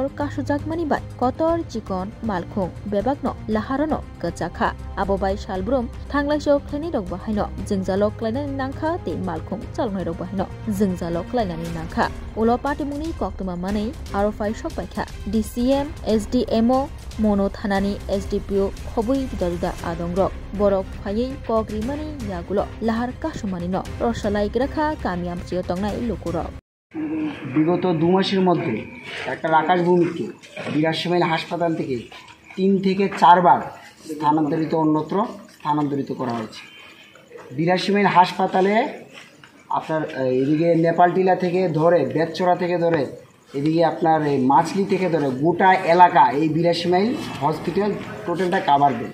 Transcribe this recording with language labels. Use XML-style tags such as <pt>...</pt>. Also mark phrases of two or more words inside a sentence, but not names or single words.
<trp>कासुजाकमानि बाय कतर चिकन मालखुं बेबागनो लाहारनो गचाखा आबोबाय सालब्रुम थांलायसो क्लाइनि रग बाहायनो जोंजालो क्लाइनानि नांखा ते मालखुं चालनाय रग बाहायनो जोंजालो क्लाइनानि नांखा उलो पाटिमुनि कक्तमा मानै आरफाइ सकबायखा डीसीएम एसडीएमओ मोनो थानानि एसडीपीओ खबुई दुदा आदंग्रक बरक फायै कग्रिमानि यागुलो लाहार कासुमानिनो रसलाइग्राखा कामियाम चियो तंनाय लुकुरक</trp> <bn>বিগত 2 মাসের মধ্যে ডাক্তার আকাশ ভৌমিককে 82 মাইল হাসপাতাল থেকে 3 থেকে 4 বার অন্যত্র স্থানান্তরিত করা হয়েছে। 82 মাইল হাসপাতালে আপনার এদিকে নেপালটিলা থেকে ধরে বেতচড়া থেকে ধরে এদিকে আপনার এই মাছলি থেকে ধরে গোটা এলাকা এই 82 মাইল হসপিটাল টোটালটা কাভার দেয়।</bn>